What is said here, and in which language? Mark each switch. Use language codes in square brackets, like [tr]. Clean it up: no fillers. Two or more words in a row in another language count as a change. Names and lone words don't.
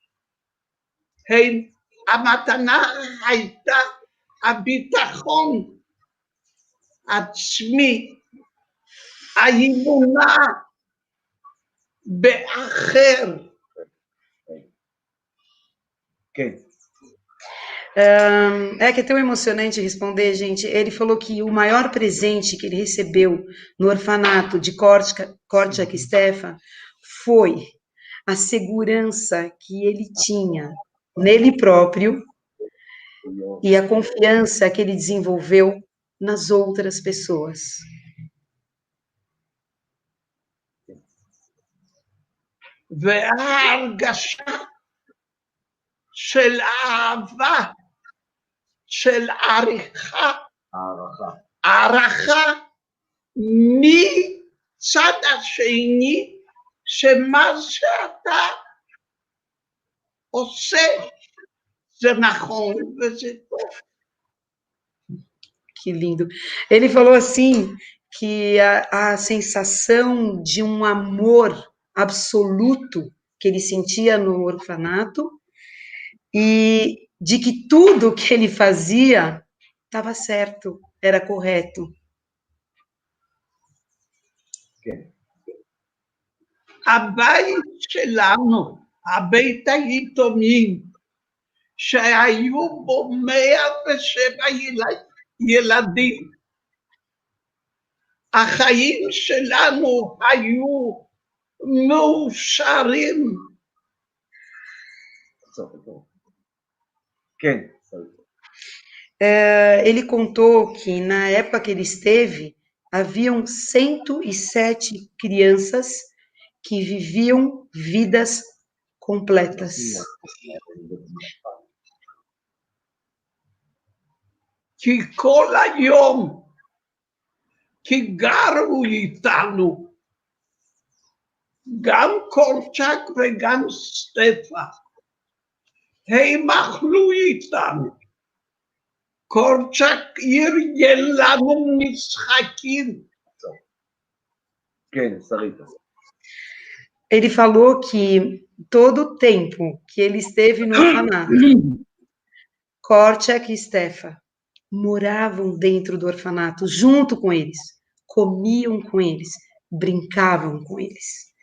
[he] המתנה הייתה הביטחון עצמי, האמונה באחר. כן. [pt] Que é tão emocionante responder, gente. Ele falou que o maior presente que ele recebeu no orfanato de Korczak e Stefa foi a segurança que ele tinha nele próprio e a confiança que ele desenvolveu nas outras pessoas. [he] וההרגשה של אהבה, של הערכה מצד השני, שמה שאתה עושה זה נכון וזה טוב. [pt] Que lindo. Ele falou assim, que a sensação de um amor absoluto que ele sentia no orfanato e de que tudo que ele fazia estava certo, era correto. [he] הבית שלנו, הבית היתומים, שהיו בו 107 ילדים, החיים שלנו היו מאושרים. [pt] Ele contou que na época que ele esteve, haviam 107 crianças que viviam vidas completas. [he] כי כל היום, כי גרו איתנו, גם קורצ'ק וגם סטפה, הם אכלו איתנו. קורצ'ק ארגן לנו משחקים. כן, שרית. [pt] Ele falou que todo o tempo que ele esteve no orfanato, Korczak e Stefa moravam dentro do orfanato, junto com eles, comiam com eles, brincavam com eles.